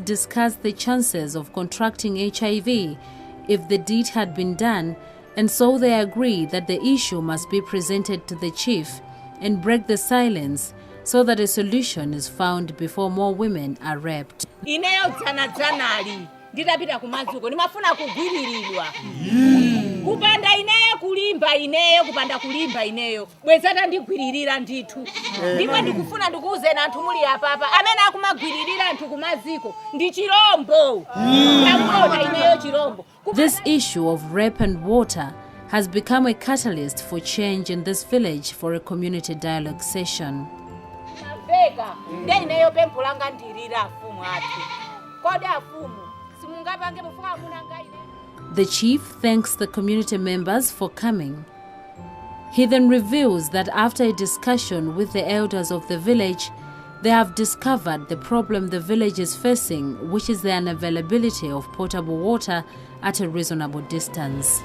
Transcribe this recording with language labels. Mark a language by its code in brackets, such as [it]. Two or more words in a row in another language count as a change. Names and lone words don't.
[en] discussed the chances of contracting HIV if the deed had been done, and so they agreed that the issue must be presented to the chief and break the silence so that a solution is found before more women are raped. [ny] Kupanda ineyo kulimba ineyo kupanda kulimba ineyo bwezata ndigwiririra ndithu ndipo ndikufuna ndikuuze anthu muli apapa amene akumagwiririra anthu kumaziko ndi chirombo yakona ineyo chirombo. [en] This issue of rape and water has become a catalyst for change in this village for a community dialogue session. [ny] Vega nde ineyo pempho langa ndirira afumu athu kodi afumu simungapange mufuka munanga ine. [en] The chief thanks the community members for coming. He then reveals that after a discussion with the elders of the village, they have discovered the problem the village is facing, which is the unavailability of potable water at a reasonable distance.